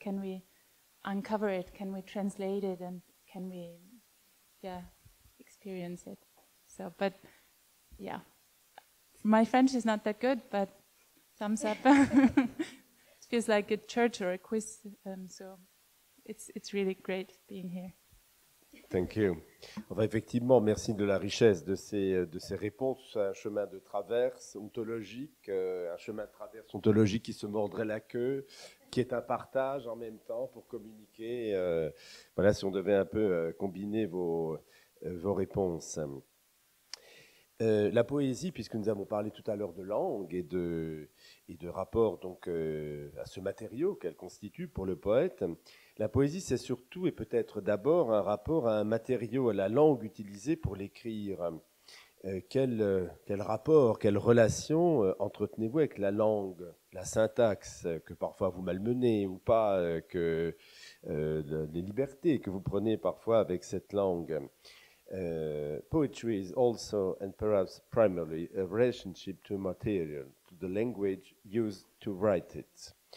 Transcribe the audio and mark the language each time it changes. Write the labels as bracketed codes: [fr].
[en] Can we uncover it? Can we translate it? And can we, experience it? So, but yeah, my French is not that good, but thumbs up. It feels like a church or a quiz, so it's really great being here. Thank you. [fr] Enfin, effectivement, merci de la richesse de ces réponses. Un chemin de traverse ontologique, un chemin de traverse ontologique qui se mordrait la queue, qui est un partage en même temps pour communiquer. Voilà, si on devait un peu combiner vos réponses. La poésie, puisque nous avons parlé tout à l'heure de langue et de rapport donc à ce matériau qu'elle constitue pour le poète, la poésie c'est surtout et peut-être d'abord un rapport à un matériau, à la langue utilisée pour l'écrire. Quel rapport, quelle relation entretenez-vous avec la langue, la syntaxe que parfois vous malmenez ou pas, les libertés que vous prenez parfois avec cette langue? [en] Poetry is also and perhaps primarily a relationship to material, to the language used to write it.